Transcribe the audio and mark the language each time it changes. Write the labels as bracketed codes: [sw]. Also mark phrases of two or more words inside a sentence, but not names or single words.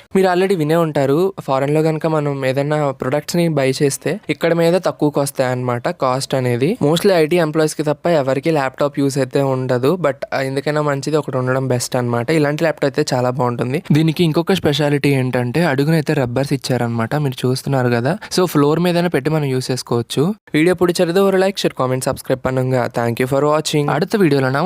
[te] మీరు ఆల్రెడీ వినే ఉంటారు, ఫారెన్ లో కనుక మనం ఏదైనా ప్రొడక్ట్స్ ని బై చేస్తే ఇక్కడ మీద తక్కువకి వస్తాయి అనమాట కాస్ట్ అనేది. [en] mostly IT employees [te] కి తప్ప ఎవరికి ల్యాప్టాప్ యూస్ అయితే ఉండదు. బట్ ఎందుకైనా మంచిది ఒకటి ఉండడం బెస్ట్ అనమాట. ఇలాంటి ల్యాప్టాప్ అయితే చాలా బాగుంటుంది. దీనికి ఇంకొక స్పెషాలిటీ ఏంటంటే అడుగునైతే రబ్బర్స్ ఇచ్చారనమాట. మీరు చూస్తున్నారు కదా, [en] so floor [te] మీదనే పెట్టి మనం యూస్ చేసుకోవచ్చు. [ta] వీడియో பிடிச்சிருந்தா ஒரு [en] like share comment subscribe [ta] பண்ணுங்க. [en] thank you for watching. [ta] அடுத்த வீடியோல நான்